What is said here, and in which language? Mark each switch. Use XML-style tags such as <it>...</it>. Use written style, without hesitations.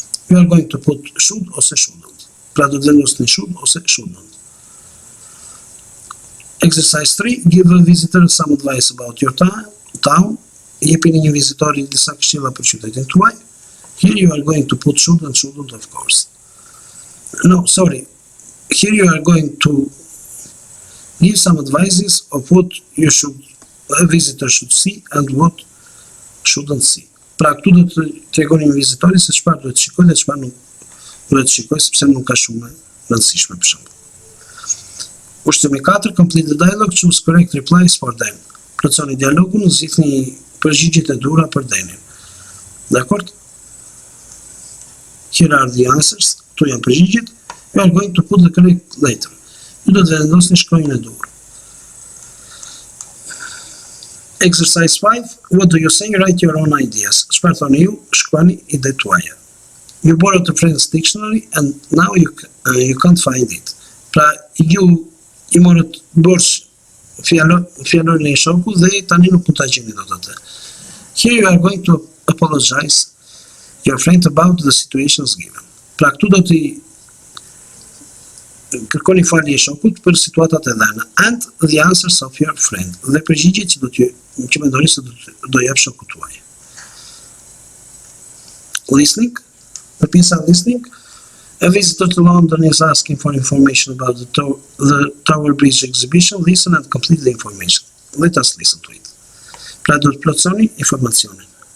<en>you are going to put should ose shouldn't.</en> <sq>Pra do të vendosni should ose shouldn't.</sq> <en>Exercise 3. Give a visitor some advice about your town.</en> <sq>Jepini një vizitori disa këshilla për qytetin tuaj.</sq> <en>Here you are going to put should and shouldn't, of course. No, sorry. Here you are going to give some advices of what a visitor should see and what shouldn't see.</en> <sq>Pra këtu do të tregoni një vizitori se çfarë duhet shikoj dhe çfarë nuk duhet shikoj, sepse nuk ka shumë e rëndësishme për shembull. Ushtimi 4.</sq> <en>Complete the dialogue, choose correct replies for them.</en> <sq>Plotësoni dialogun, zgjidhni përgjigjet e duhura për Denin. Dakor?</sq> <en>Here are the answers.</en> <sq>Këtu janë përgjigjet.</sq> <en>You are going to put the correct letter.</en> <sq>Ju do të vendosni shkronjën e duhur.</sq> <en>Exercise 5. What do you say? Write your own ideas.</en> <sq>Çfarë thoni ju? Shkruani idetë tuaja.</sq> <en>You borrowed a friend's dictionary and now you can't find it.</en> <sq>Pra ju I morët borç fjalorin e shoku dhe tani nuk mund ta gjeni dot atë.</sq> <en>Here you are going to apologize your friend about the situations given.</en> <sq>Pra këtu do t'i kërkoni falje shokut për situatat e dhëna</sq> <en>and the answers of your friend.</en> <sq>Dhe përgjigjet që mendoni se do jap shoku tuaj. Listening. Përpjesa listening.</sq> <en>A visitor to London is asking for information about the Tower Bridge exhibition. Listen and complete the information. Let us listen to it.</en> <sq>Pra do të plotësoni informacionin.</sq>